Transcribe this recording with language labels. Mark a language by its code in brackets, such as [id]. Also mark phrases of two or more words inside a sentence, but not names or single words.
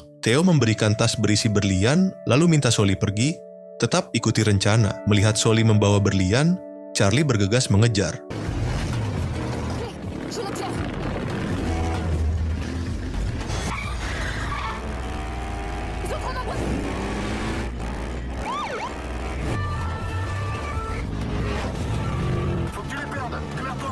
[id] Theo memberikan tas berisi berlian, lalu minta Soli pergi, tetap ikuti rencana. Melihat Soli membawa berlian, Charlie bergegas mengejar. [fr] J'ai les pierres. Ils sont trop nombreux. Faut que tu les perdes. Démerde-toi.